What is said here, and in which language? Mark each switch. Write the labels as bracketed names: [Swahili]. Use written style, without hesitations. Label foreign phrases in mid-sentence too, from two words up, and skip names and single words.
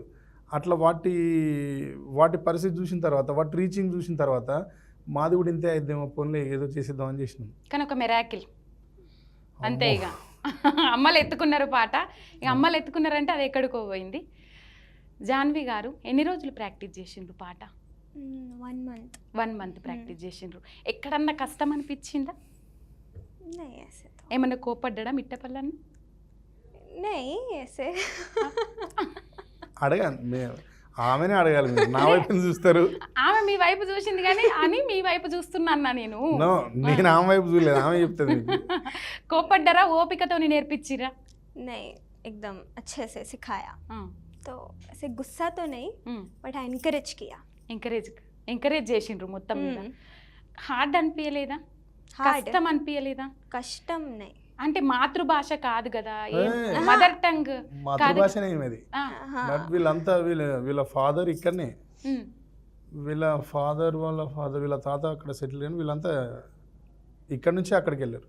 [Telugu] అట్లా వాటి పరిస్థితి చూసిన తర్వాత, వాటి రీచింగ్ చూసిన తర్వాత మాది కూడా ఇంతే అయిద్దేమో, పోన్లే ఏదో చేసేద్దామని చేసినాం. కానీ ఒక మెరాకిల్ అంతే. ఇక అమ్మలు ఎత్తుకున్నారు పాట, ఇక అమ్మలు ఎత్తుకున్నారంటే అది ఎక్కడికో పోయింది. జాన్వి గారు ఎన్ని రోజులు ప్రాక్టీస్ చేసిండ్రు పాట? [English] 1 month. [Telugu] 1 month ప్రాక్టీస్ చేసిండ్రు. ఎక్కడన్నా కష్టం అనిపించిందా? [Hindi] नहीं ऐसे तो [Telugu] ఏమన్నా కోపడ్డా మిట్టపల్లన్న? [Hindi] नहीं ऐसे [Telugu] అడగాలి, ఆమెనే అడగాలి, మీరు నా వైపు చూస్తారు. ఆమె మీ వైపు చూసింది కానీ అని మీ వైపు చూస్తున్నా నేను. నేను ఆమె వైపు చూడలేదు, ఆమె చెప్తుంది. కోపడ్డారా? ఓపికతో నేర్పించిరా? [Hindi] नहीं एकदम अच्छे से सिखाया, तो ऐसे गुस्सा तो नहीं बट एनकरेज किया. [Telugu] ఎంకరేజ్ చేసిండ్రు మొత్తం మీద. హార్డ్ అనిపించలేదా? కష్టం అనిపించలేదా? కష్టం [Hindi] नहीं [Telugu] అంటే మాతృభాష కాదు కదా, [English] mother tongue [Telugu] మాతృభాషనే ఇది. బట్ వీళ్ళంతా వీళ్ళ ఫాదర్ ఇక్కడనే, వీళ్ళ ఫాదర్ వీళ్ళ తాత అక్కడ సెటిల్ కానీ వీళ్ళంతా ఇక్కడ నుంచి అక్కడికి వెళ్ళారు.